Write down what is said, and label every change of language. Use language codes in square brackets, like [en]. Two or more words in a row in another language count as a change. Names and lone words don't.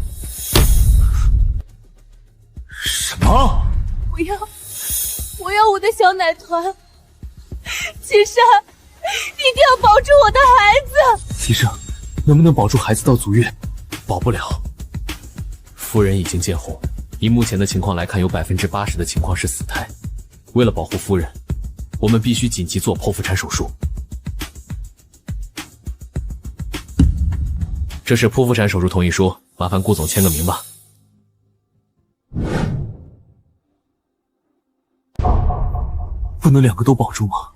[zh] 什麼？我要我的小奶團！季珊，你一定要保住我的孩子！醫生，能不能保住孩子到足月？保不了。夫人已經見紅，以目前的情況來看，有80%的情況是死胎。為了保護夫人，我們必須緊急做剖腹產手術。這是剖腹產手術同意書，麻煩顧總簽個名吧。不能2個都保住嗎？